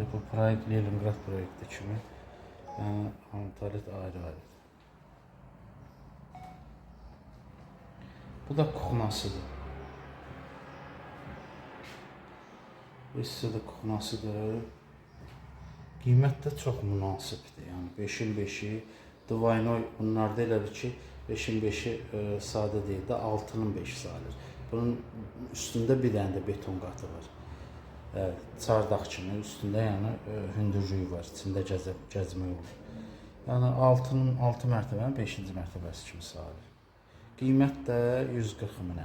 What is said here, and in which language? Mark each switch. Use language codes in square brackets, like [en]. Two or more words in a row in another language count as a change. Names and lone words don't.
[az] Bu proyekt Leningrad proyekti kimi. Yəni hamam tualet ayrı-ayrıdır. Bu da kuxnasıdır. Bu hissə də kuxnasıdır. Qiymət də çox münasibdir. Yəni 5-in 5-i, Dvaynoy bunlarda elədir ki, 5-in 5-i sadə deyil də 6-nın 5-i sayılır. Bunun üstündə bir dənə də beton qatı var. Çardaq kimi üstündə yəni hündürlüyü var. İçində gəzmək olur. Yəni 6 mərtəbənin 5-ci mərtəbəsi kimi sayılır. Qiymət də 140 minə.